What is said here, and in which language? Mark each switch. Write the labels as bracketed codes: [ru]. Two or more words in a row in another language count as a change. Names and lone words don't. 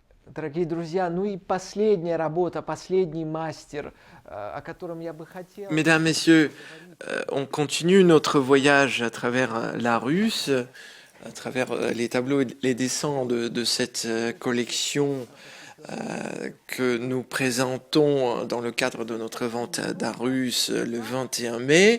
[ru] Дорогие друзья, ну и последняя работа, последний мастер, о котором я бы хотел [fr] Mesdames, Messieurs, on continue notre voyage à travers la Russe, à travers les tableaux et les dessins de cette collection que nous présentons dans le cadre de notre vente d'art russe le 21 mai.